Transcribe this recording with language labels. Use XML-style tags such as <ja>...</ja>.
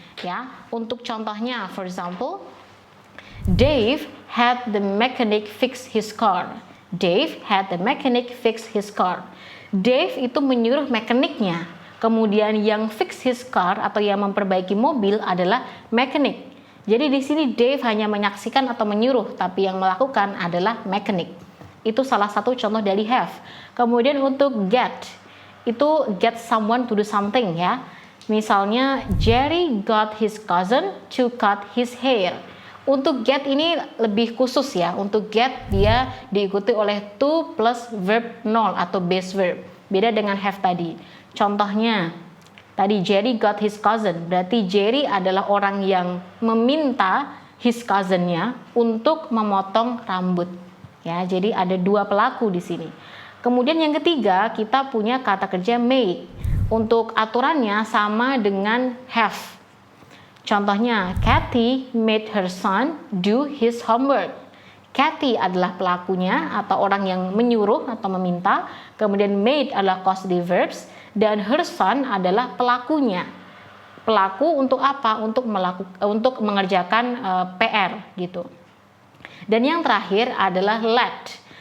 <id>Ya, untuk contohnya,</id> <en>for example, Dave had the mechanic fix his car. Dave had the mechanic fix his car.</en> <id>Dave itu menyuruh mekaniknya, kemudian yang</id> <en>fix his car</en> <id>atau yang memperbaiki mobil adalah mechanic. Jadi di sini Dave hanya menyaksikan atau menyuruh, tapi yang melakukan adalah mechanic. Itu salah satu contoh dari have. Kemudian untuk get, itu</id> <en>get someone to do something</en> <id>ya. Misalnya</id> <en>Jerry got his cousin to cut his hair.</en> <id>Untuk get ini lebih khusus ya. Untuk get dia diikuti oleh to plus verb nol atau base verb. Beda dengan have tadi. Contohnya, tadi</id> <en>Jerry got his cousin,</en> <id>berarti Jerry adalah orang yang meminta his cousin-nya untuk memotong rambut. Ya, jadi ada dua pelaku di sini. Kemudian yang ketiga, kita punya kata kerja make. Untuk aturannya sama dengan have. Contohnya,</id> <en>Kathy made her son do his homework.</en> <id>Kathy adalah pelakunya atau orang yang menyuruh atau meminta. Kemudian made adalah causative verbs. Dan</id> <en>her son</en> <id>adalah pelakunya. Pelaku untuk apa? Untuk mengerjakan PR gitu. Dan yang terakhir adalah let.</id>